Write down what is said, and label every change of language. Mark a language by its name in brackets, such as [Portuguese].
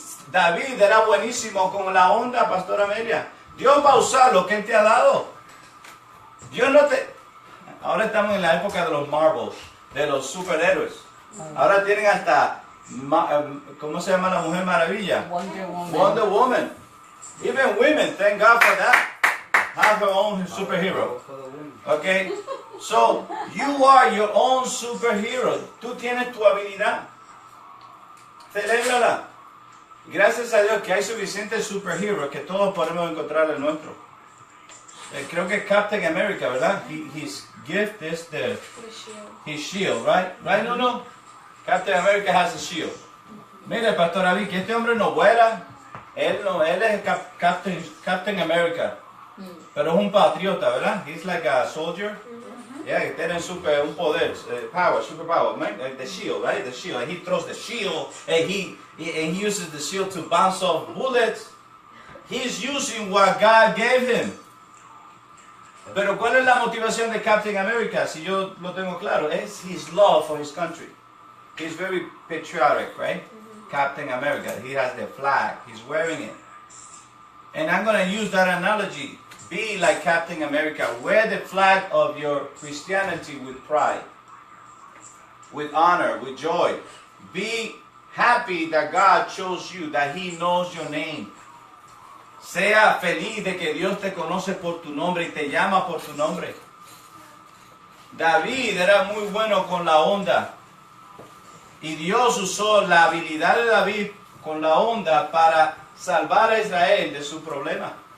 [Spanish] David era buenísimo con la onda, Pastora Amelia. Dios va a usar lo que Él te ha dado. Dios no te... Ahora estamos en la época de los Marvels, de los superhéroes. Ahora tienen hasta... ¿Cómo se llama la Mujer Maravilla? [English] Wonder Woman. Wonder Woman. Even women, thank God for that, have her own superhero. Okay? So, you are your own superhero. [Spanish] Tú tienes tu habilidad. Celébrala. Gracias a Dios que hay suficientes superheroes que todos podemos encontrar el nuestro. Creo que Captain America, ¿verdad? [English] His gift is his shield, right? Right, no? Captain America has a shield. [Spanish] Mire, Pastor Avi, que este hombre no vuela. Él es Captain America. Pero es un patriota, ¿verdad? [English] He's like a soldier. Yeah, [Spanish] tiene un poder, [English] superpower, right? The shield, right? The shield. And he throws the shield, and he uses the shield to bounce off bullets. He's using what God gave him. [Spanish] Pero ¿cuál es la motivación de Captain America? Si yo lo tengo claro, es [English] his love for his country. He's very patriotic, right? Captain America. He has the flag. He's wearing it. And I'm going to use that analogy. Be like Captain America. Wear the flag of your Christianity with pride, with honor, with joy. Be happy that God chose you, that He knows your name. [Spanish] Sea feliz de que Dios te conoce por tu nombre y te llama por tu nombre. David era muy bueno con la onda. Y Dios usó la habilidad de David con la onda para salvar a Israel de su problema.